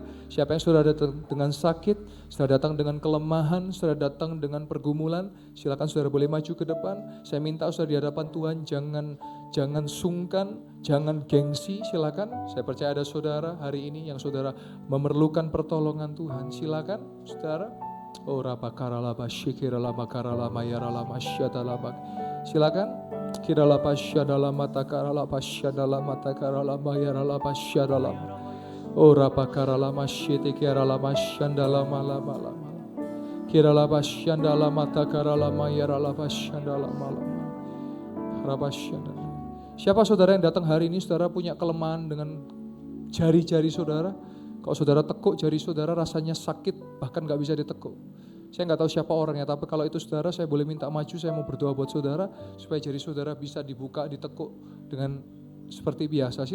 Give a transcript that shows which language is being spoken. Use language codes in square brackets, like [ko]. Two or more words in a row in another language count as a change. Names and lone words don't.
[id] Siapa yang sudah datang dengan sakit, sudah datang dengan kelemahan, sudah datang dengan pergumulan, silakan saudara boleh maju ke depan. Saya minta saudara di hadapan Tuhan jangan sungkan, jangan gengsi, silakan. Saya percaya ada saudara hari ini yang saudara memerlukan pertolongan Tuhan. Silakan saudara. Oh rabakaralaba syikiralaba karalama yaralama syadalaba. Silakan. Kiralapa syadalama takaralapa syadalama takaralama yaralapa syadalama. Ora pakaralama syiti kiralama syandalama lama lama. Kiralapa syandalama takaralama yaralapa syandalama lama. Rapa syandalama. Siapa saudara yang datang hari ini, saudara punya kelemahan dengan jari-jari saudara? Kalau saudara tekuk jari saudara rasanya sakit, bahkan gak bisa ditekuk. Saya nggak tahu siapa orangnya, tapi kalau itu saudara, saya boleh minta maju, saya mau berdoa buat saudara, supaya jari saudara bisa dibuka, ditekuk dengan seperti biasa.